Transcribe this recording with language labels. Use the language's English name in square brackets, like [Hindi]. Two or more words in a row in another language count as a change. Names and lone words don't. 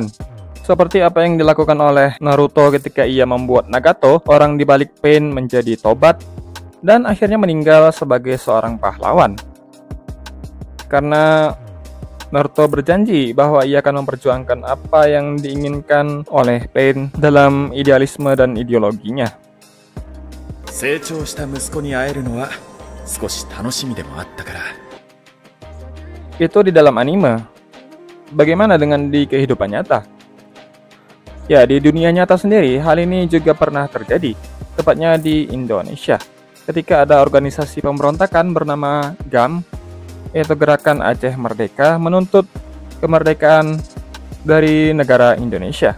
[Indonesian] Seperti apa yang dilakukan oleh Naruto ketika ia membuat Nagato, orang di balik PAIN menjadi tobat, dan akhirnya meninggal sebagai seorang pahlawan. Karena Naruto berjanji bahwa ia akan memperjuangkan apa yang diinginkan oleh PAIN dalam idealisme dan ideologinya. [Japanese] 成長した息子に会えるのは少し楽しみでもあったから。 [Indonesian] Itu di dalam anime. Bagaimana dengan di kehidupan nyata? Ya, di dunia nyata sendiri, hal ini juga pernah terjadi, tepatnya di Indonesia. Ketika ada organisasi pemberontakan bernama GAM, yaitu Gerakan Aceh Merdeka, menuntut kemerdekaan dari negara Indonesia.